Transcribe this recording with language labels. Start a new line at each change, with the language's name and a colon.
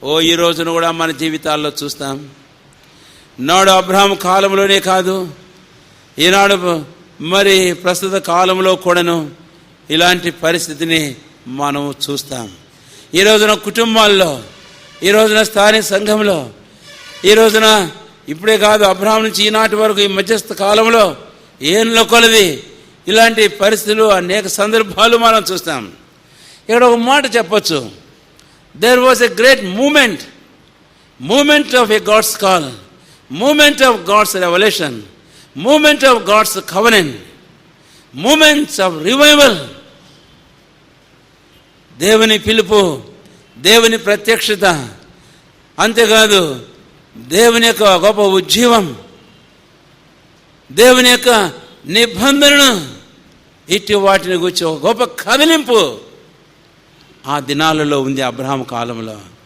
Telugu: ఈ రోజున కూడా మన జీవితాల్లో చూస్తాం. నాడు అబ్రహాము కాలంలోనే కాదు, ఈనాడు మరి ప్రస్తుత కాలంలో కూడాను ఇలాంటి పరిస్థితిని మనం చూస్తాం. ఈ రోజున కుటుంబాల్లో, ఈ రోజున స్థానిక సంఘంలో, ఈ రోజున ఇప్పుడే కాదు అబ్రహాం నుంచి ఈనాటి వరకు ఈ మధ్యస్థ కాలంలో ఏళ్ళ కొలది ఇలాంటి పరిస్థితులు అనేక సందర్భాలు మనం చూస్తాం. ఇక్కడ ఒక మాట చెప్పచ్చు,
English: there was a great movement of a God's call, movement of God's revelation, movement of God's covenant, moments of revival.
Telugu: దేవుని పిలుపు, దేవుని ప్రత్యక్షత, అంతేకాదు దేవుని యొక్క గొప్ప ఉజ్జీవం, దేవుని యొక్క నిబంధనను, ఇట్టి వాటిని గురించి ఒక గొప్ప కదిలింపు ఆ దినాలలో ఉంది అబ్రహాము కాలంలో.